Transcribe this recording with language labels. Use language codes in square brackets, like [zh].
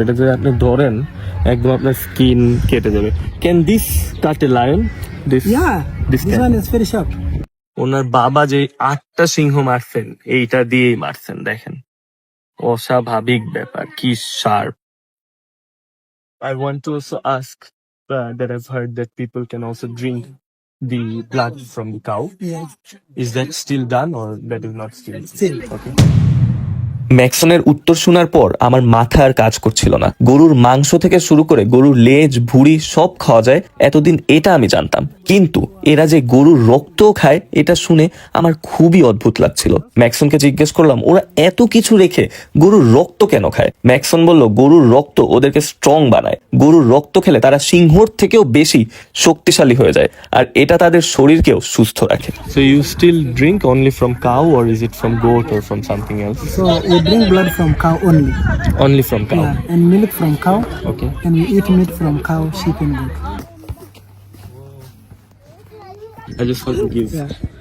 [bn] এটা যদি আপনি ধরেন একদম আপনার স্কিন কেটে যাবে। [en] Can this cut a lion? Yeah. This one is very sharp. [bn] ওনার বাবা যে 8টা সিংহ মারছেন এইটা দিয়েই মারছেন, দেখেন অস্বাভাবিক ব্যাপার, কি sharp. [en] I want to also ask that I've heard that people can also drink the blood from the cow. Yeah. Is that still done or that is not still? Still. Okay. [bn] ম্যাক্সনের উত্তর শোনার পর আমার মাথা আর কাজ করছিল না। গরুর মাংস থেকে শুরু করে গরুর লেজ, ভুঁড়ি সব খাওয়া যায়, এতদিন এটা আমি জানতাম, কিন্তু এরা যে গরুর রক্তও খায় এটা শুনে আমার খুবই অদ্ভুত লাগছিল। ম্যাক্সনকে জিজ্ঞেস করলাম ওরা এত কিছু রেখে গরুর রক্ত কেন খায়। ম্যাক্সন বলল গরুর রক্ত ওদেরকে স্ট্রং বানায়। গরুর রক্ত খেলে তারা সিংহর থেকেও বেশি শক্তিশালী হয়ে যায়, আর এটা তাদের শরীরকেও সুস্থ রাখে। [en] So you still drink only from cow or is it from goat or from something else? So we drink blood from cow only. Only from cow. Yeah. And milk from cow. Okay. And we eat meat from cow, sheep and goat. I just want to give. Yeah.